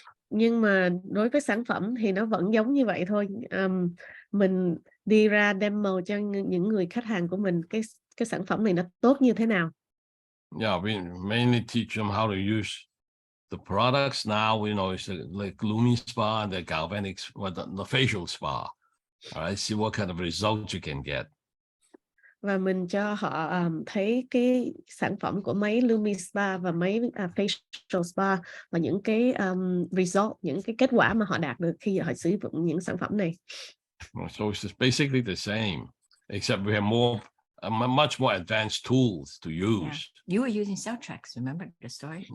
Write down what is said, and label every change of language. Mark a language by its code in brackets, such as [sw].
[vi] Nhưng mà đối với sản phẩm thì nó vẫn giống như vậy thôi. Mình đi ra demo cho những người khách hàng của mình cái sản phẩm này nó tốt như thế nào. [en] Yeah, we mainly teach them how to use the products now, it's like Lumi Spa and the galvanic, the facial spa. All right, see what kind of results you can get. [vi] Và mình cho họ thấy cái sản phẩm của máy Lumi Spa và máy facial spa và những cái result, những cái kết quả mà họ đạt được khi họ sử dụng những sản phẩm này. [en] So it's basically the same, except we have much more advanced tools to use. Yeah. You were using cell tracks, remember the story?